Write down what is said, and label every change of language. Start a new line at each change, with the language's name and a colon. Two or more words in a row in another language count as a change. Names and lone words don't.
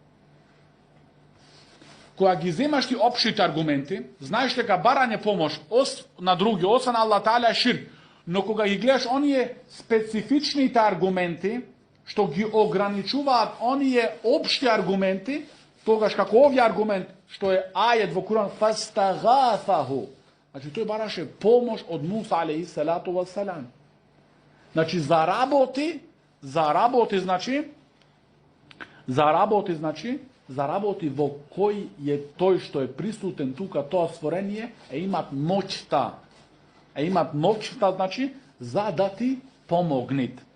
Macedonian: Кога ги земаш ти општите аргументи, знаеш дека барање помош на други, освен
Arabic: الله تعالى
Macedonian: е ширк. Но кога ги гледаш оние специфичните аргументи, што ги ограничуваат оние општи аргументи, тогаш како овој аргумент, што е ајет во Куран, фастагафаху. Значи тој бараше помош од Муса
Arabic: عليه الصلاة والسلام.
Macedonian: Значи заработи, во кој е тој што е присутен тука, тоа створение, имат моќта. Значи, за да ти помогнит.